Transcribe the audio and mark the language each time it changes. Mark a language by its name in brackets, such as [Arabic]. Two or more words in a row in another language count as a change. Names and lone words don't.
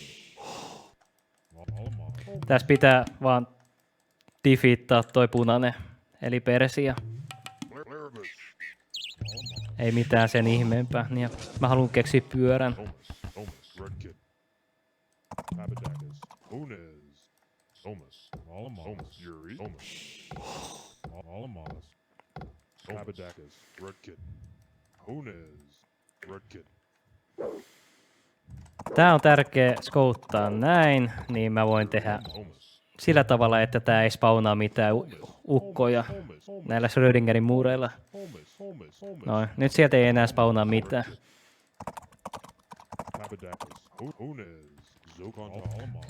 [Finnish] Almas. Tässä pitää vaan defeattaa toi punainen, eli Persia. Ei mitään sen ihmeempää. Niin, mä haluan keksiä pyörän. Holmes. Red kid. Abadakas. Unes. Holmes. Almas. Holmes. Yuri. Holmes. Almas. Abadakas. Red kid. Unes. Red kid. Tää on tärkeä skouttaa näin, niin mä voin tehdä Holmes. sillä tavalla, että tää ei spawnaa mitään ukkoja näillä Schrödingerin muureilla. Holmes. Holmes. Holmes. Noin, nyt sieltä ei enää spawnaa mitään. Abadakas. Unes. Zokon. Almas.